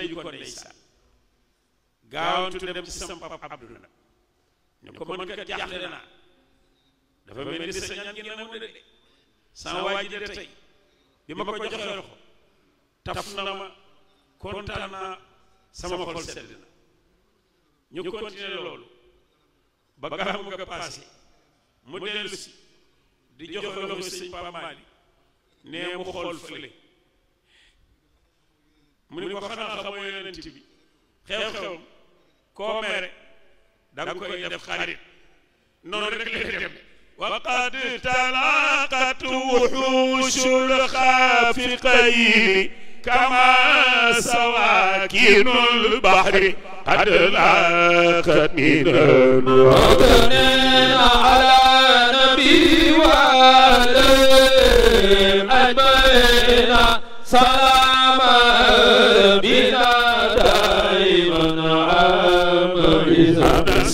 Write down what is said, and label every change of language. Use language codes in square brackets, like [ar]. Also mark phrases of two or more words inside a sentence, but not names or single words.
[wo] di ko ndeysaan gaawantu dem ci sam papa Abdou nag ñu ko mën kat jaaxle naa dafa mel ni sa ñaan ngeen mu de sama waa ji de tey bi ma ko joxee loxo taf na ma kontaan naa sama xol sedd na ñu continuer loolu ba gàmmu nga passé mu dellu si di joxe loxo sëñ Papa Malick nee mu xool fële mu ni ko xanaa xamoo yonent bi xew-xewam koo mere da nga koy def xarit noonu rek lay dem [ar] وقد تلاقت وحوش الخافقين كما سواكن البحر قد لاقت من الوطن على نبي وآله أجمعين سلام بنا دائما عام